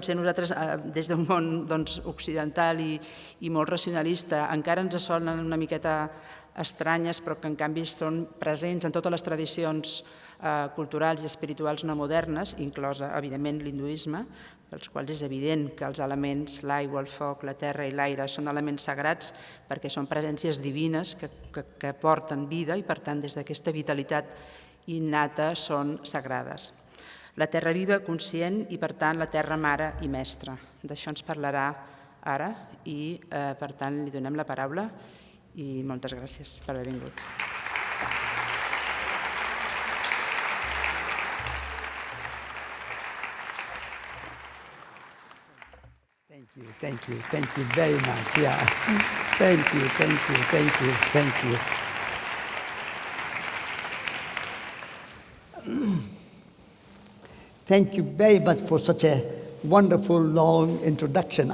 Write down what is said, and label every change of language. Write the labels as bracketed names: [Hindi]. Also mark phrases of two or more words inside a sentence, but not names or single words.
[Catalan] potser nosaltres des d'un món occidental i molt racionalista encara ens sonen una miqueta estranyes, però que en canvi són presents en totes les tradicions culturals i espirituals no modernes, inclosa, evidentment, l'hinduisme, pels quals és evident que els elements, l'aigua, el foc, la terra i l'aire, són elements sagrats perquè són presències divines que porten vida i, per tant, des d'aquesta vitalitat innata són sagrades. La terra viva, conscient i, per tant, la terra mare i mestra. D'això ens parlarà ara i, per tant, li donem la paraula i moltes gràcies per haver vingut. [English] Thank you very much. Yeah. Thank you. Thank you very much for such a wonderful, long introduction.